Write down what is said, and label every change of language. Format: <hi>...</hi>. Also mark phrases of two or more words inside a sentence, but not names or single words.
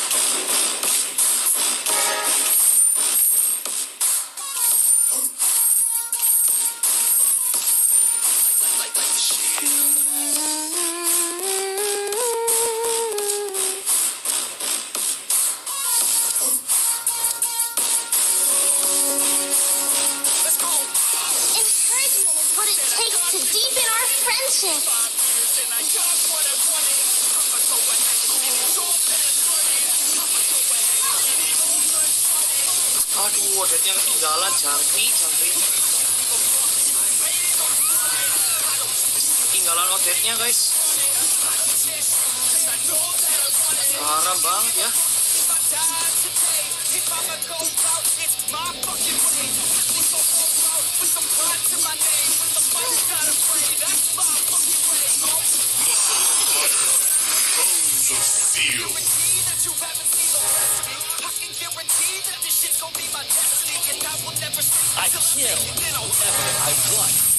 <en>Light this shit up. Let's go. Encouragement is what it takes to deepen our friendship.</en> <id>Aduh, odetnya ketinggalan. Jangkrik. Ketinggalan odetnya, guys. Haram banget ya.</id> <en>Bones of steel. I kill whoever I want.</en>